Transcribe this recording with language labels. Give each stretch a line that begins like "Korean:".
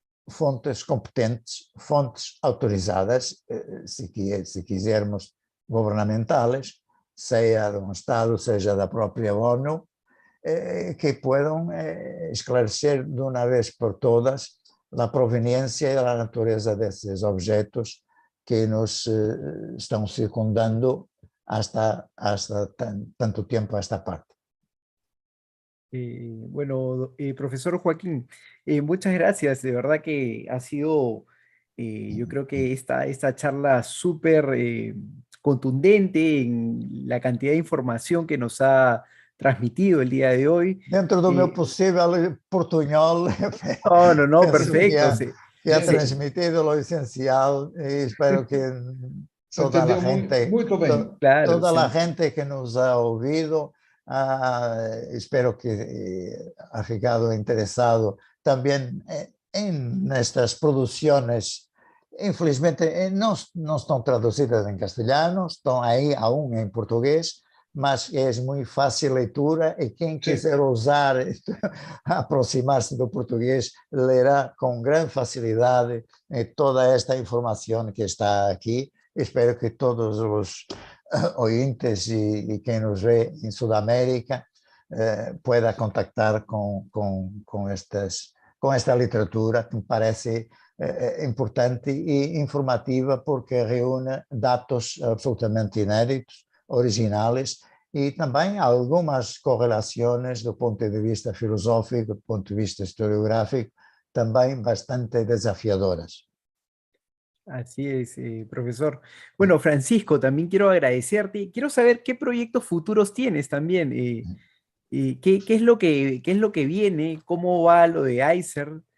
Portuguese: fontes competentes, fontes autorizadas, se quisermos, governamentais, seja de um Estado, seja da própria ONU, que possam esclarecer de uma vez por todas a proveniência e a natureza desses objetos que nos estão circundando
Spanish: hasta tanto tiempo a esta parte. Bueno, profesor Joaquín, muchas gracias. De verdad que ha sido, yo creo que esta charla súper contundente en la cantidad de información que nos ha transmitido el día de hoy.
Portuguese: Dentro do meu possível portunhol,
Spanish: no, perfecto. Que ha transmitido lo esencial y espero que toda la gente, claro, toda la gente que nos ha oído, espero que ha ficado interesado también en estas producciones.
Portuguese: Infelizmente no estão traduzidas em castelhano, estão aí aún em português, mas é muito fácil leitura e quem quiser ousar aproximar-se do português lerá com grande facilidade toda esta informação que está aqui. Espero que todos os ouvintes e quem nos vê em Sudamérica pueda contactar com esta literatura que me parece importante e informativa porque reúne dados absolutamente inéditos, originais e também algumas correlações do ponto de vista filosófico, do ponto de vista historiográfico,
Spanish: también bastante desafiadoras. Así es, profesor. Bueno, Francisco, también quiero agradecerte. Quiero saber qué proyectos futuros tienes también. ¿Qué es lo que viene? ¿Cómo va lo de ICER?